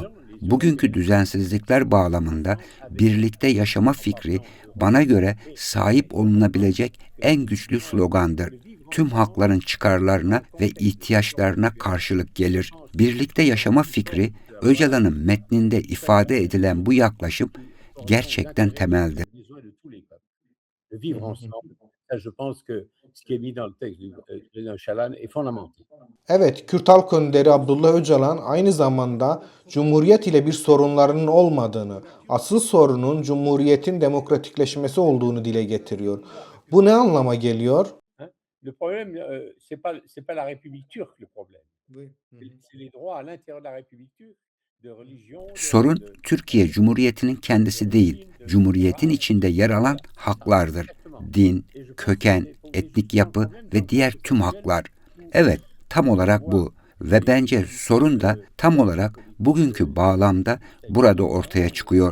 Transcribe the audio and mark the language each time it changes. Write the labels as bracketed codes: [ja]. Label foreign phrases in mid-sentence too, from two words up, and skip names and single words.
[tr] Bugünkü düzensizlikler bağlamında birlikte yaşama fikri bana göre sahip olunabilecek en güçlü slogandır. Tüm halkların çıkarlarına ve ihtiyaçlarına karşılık gelir. Birlikte yaşama fikri, Öcalan'ın metninde ifade edilen bu yaklaşım gerçekten temeldir. [fr] de vivre ensemble. Ça, je pense que ce qui est mis dans le texte du président Öcalan est fondamental. [tr] Evet, Kürt Halk Önderi Abdullah Öcalan aynı zamanda Cumhuriyet ile bir sorunlarının olmadığını, asıl sorunun Cumhuriyet'in demokratikleşmesi olduğunu dile getiriyor. Bu ne anlama geliyor? [fr] Hein? Le problème, c'est pas la République turque le problème. C'est les droits à l'intérieur de la République turque, de religion, [tr] Sorun Türkiye Cumhuriyeti'nin kendisi değil, Cumhuriyetin içinde yer alan haklardır. Din, köken, etnik yapı ve diğer tüm haklar. Evet, tam olarak bu ve bence sorun da tam olarak bugünkü bağlamda burada ortaya çıkıyor.